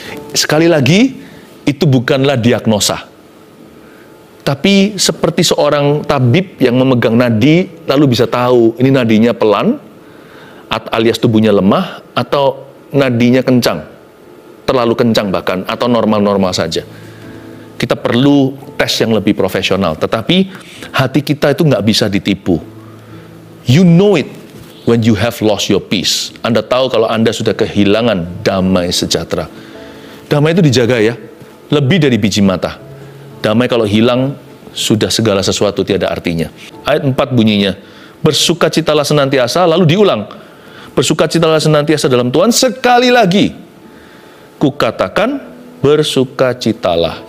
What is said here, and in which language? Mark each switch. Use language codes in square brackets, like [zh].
[id] Sekali lagi, itu bukanlah diagnosa. Tapi seperti seorang tabib yang memegang nadi, lalu bisa tahu ini nadinya pelan, alias tubuhnya lemah, atau nadinya kencang, terlalu kencang bahkan, atau normal-normal saja. Kita perlu tes yang lebih profesional, tetapi hati kita itu nggak bisa ditipu. [en] You know it when you have lost your peace. [id] Anda tahu kalau Anda sudah kehilangan damai sejahtera. Damai itu dijaga ya, lebih dari biji mata. Damai kalau hilang, sudah segala sesuatu tiada artinya. Ayat 4 bunyinya, bersukacitalah senantiasa, lalu diulang. Bersukacitalah senantiasa dalam Tuhan, sekali lagi kukatakan bersukacitalah.